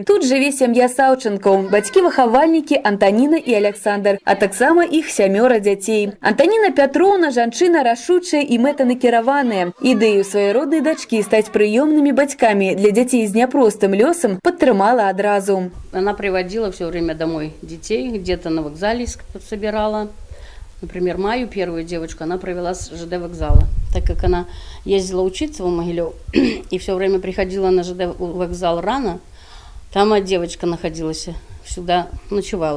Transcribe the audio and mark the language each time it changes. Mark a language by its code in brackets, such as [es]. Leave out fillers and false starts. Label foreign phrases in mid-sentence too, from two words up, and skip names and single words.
[be] Тут жыве сям'я Саўчынкаў, бацькі-выхавальнікі Антаніна і Аляксандр, а таксама іх 7 дзяцей. Антаніна Пятроўна жанчына рашучая і мэтанакіраваная. Ідэю сваёй роднай дачкі стаць прыёмнымі бацькамі для дзяцей з няпростым лёсам падтрымала адразу. [ru] Она приводила все время домой детей, где-то на вокзале собирала. Например, Маю, первую девочку, она провела с ЖД вокзала, так как она ездила учиться в Могилев и все время приходила на ЖД вокзал рано. Там девочка находилась, всегда ночевала.